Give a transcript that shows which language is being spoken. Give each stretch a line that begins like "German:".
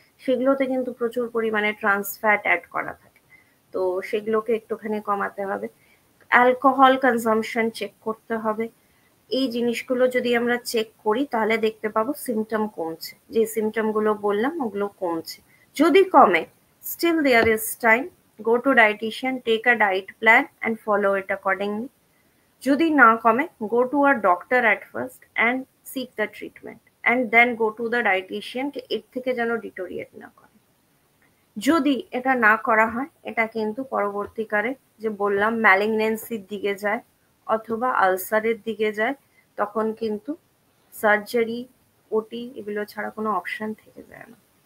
Bangla: সেগুলোতে কিন্তু প্রচুর পরিমাণে ট্রান্স ফ্যাট অ্যাড করা থাকে, তো সেগুলোকে একটুখানি কমাতে হবে। অ্যালকোহল কনজাম্পশন চেক করতে হবে। এই জিনিসগুলো যদি আমরা চেক করি তাহলে দেখতে পাবো সিমটম কমছে, যে সিমটম গুলো বললাম ওগুলো কমছে। যদি কমে,
English: still there is time, go to dietitian, take a diet plan and follow it accordingly.
Bangla: যদি না কমে,
English: go to a doctor at first and seek the treatment and then go to the dietitian,
Bangla: এর থেকে যেন
English: deteriorate
Bangla: না করে। যদি এটা না করা হয়, এটা কিন্তু পরবর্তীকালে যে বললাম ম্যালিগন্যান্সির দিকে যায় অথবা আলসারের দিকে যায়, তখন কিন্তু সার্জারি, ওটি এগুলো ছাড়া কোনো অপশন থেকে যায় না।